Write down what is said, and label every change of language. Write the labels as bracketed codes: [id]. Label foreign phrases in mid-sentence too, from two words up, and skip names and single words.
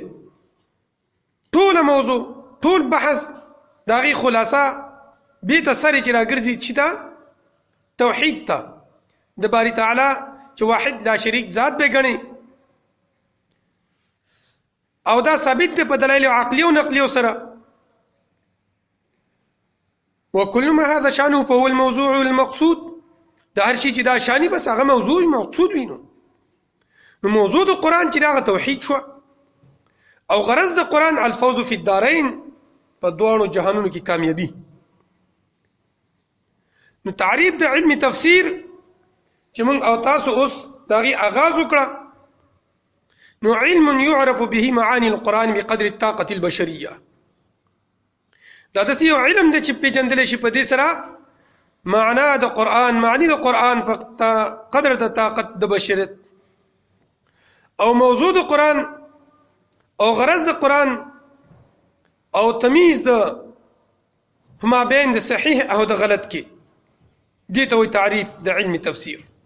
[ps] ټول موضوع ټول بحث داغي خلاصه به ته سره چې راګرځي چې دا توحید ته د باری تعالی چې واحد لا شریک ذات به غني. او دا ثابت دی په دلایل عقلی او نقلی سره. [ar] وكل ما هذا شانه فهو الموضوع المقصود. [ps] دا هر شي چې دا شانی بس هغه موضوع مقصود وینو. نو موضوع د قرآن چې دا توحید شو او غرض د قرآن [ar] الفوز فی الدارین [ps] په دوانو جهانونو کې کامیابی. نو تعریف د علم تفسیر چې موږ او تاسو اوس داغي آغاز وکړه. [ar] نو علم يعرف به معاني القرآن بقدر الطاقة البشرية. [ps] دا داسې یو علم دی چې پیژندلی شي په دې سره معنا د قرآن، معنی د قرآن په قدر د طاقت د بشریت. او موضوع د قرآن او غرض د قرآن او تمیز د ما بین د صحیح او د غلط کې دې ته وایي تعریف د علم تفسیر.